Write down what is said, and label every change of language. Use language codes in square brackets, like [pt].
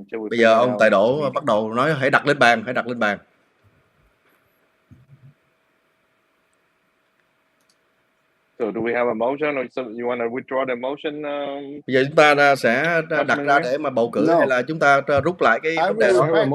[vi] Bây giờ ông Tài Đỗ bắt đầu nói hãy đặt lên bàn, hãy đặt lên bàn. [en] So do we have a motion, or so you want to withdraw the motion? [vi] Bây giờ chúng ta sẽ đặt ra để mà bầu cử hay là chúng ta rút lại cái vấn đề đó?